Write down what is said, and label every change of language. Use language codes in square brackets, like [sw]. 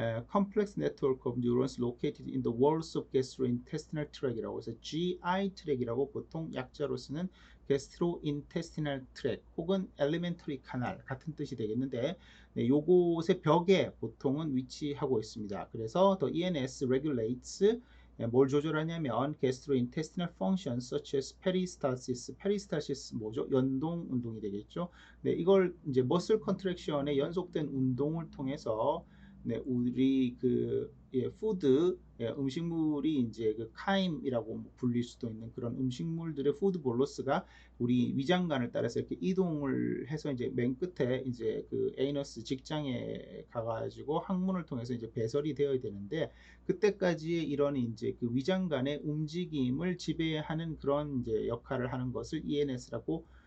[en] complex network of neurons located in the walls of gastrointestinal tract [ko] 이라고 해서 GI 트랙이라고 보통 약자로 쓰는 gastrointestinal tract 혹은 [en] elementary canal [ko] 같은 뜻이 되겠는데 네, 요곳의 벽에 보통은 위치하고 있습니다. 그래서 [en] the ENS regulates [ko] 뭘 조절하냐면 [en] gastrointestinal functions such as peristalsis [ko] 뭐죠? 연동 운동이 되겠죠. 네, 이걸 이제 머슬 컨트랙션의 연속된 운동을 통해서 네, 우리 그 푸드 음식물이 이제 그 카임이라고 불릴 수도 있는 그런 음식물들의 푸드 볼로스가 우리 위장관을 따라서 이렇게 이동을 해서 이제 맨 끝에 이제 그 에이너스 직장에 가가지고 항문을 통해서 이제 배설이 되어야 되는데 그때까지의 이런 이제 그 위장관의 움직임을 지배하는 그런 이제 역할을 하는 것을 ENS라고